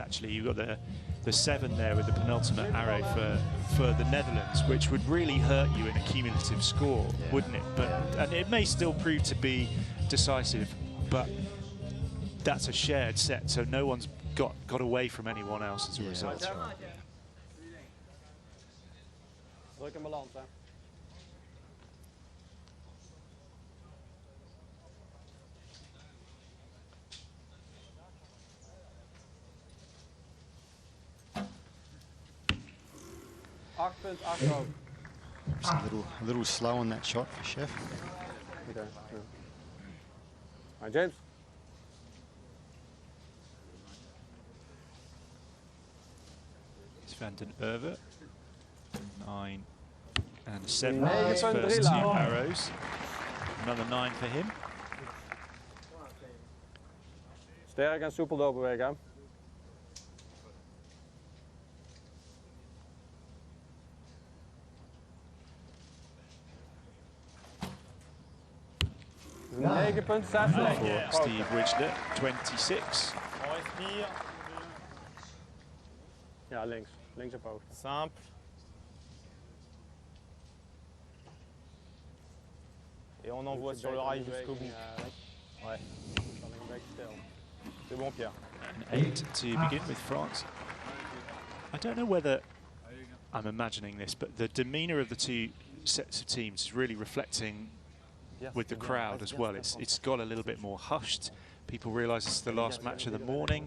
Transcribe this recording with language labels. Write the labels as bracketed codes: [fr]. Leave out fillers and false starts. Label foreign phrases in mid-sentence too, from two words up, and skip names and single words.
[en] Actually, you got the 7 there with the penultimate arrow for the Netherlands, which would really hurt you in a cumulative score, wouldn't it? But and it may still prove to be decisive, but that's a shared set, so no one's got away from anyone else as a result. That's right. [nl] Druk en balans, hè. [en] Just a little slow on that shot for Chef. Okay. Yeah. All right, James. It's Van den Erve. 9 and 7 for his first 2 arrows. Another 9 for him. [nl] Sterk en soepel doorbewegen, hè. Ja. 9,6. [en] For Steve Ridgler, 26. [fr] On respire. [nl] Ja, links. Links op hoogte. [fr] Simple. Et on envoie sur le rail jusqu'au bout. Ouais. C'est bon, Pierre. [en] An 8 to begin with France. I don't know whether I'm imagining this, but the demeanour of the 2 sets of teams is really reflecting with the crowd as well. It's got a little bit more hushed. People realise it's the last match of the morning.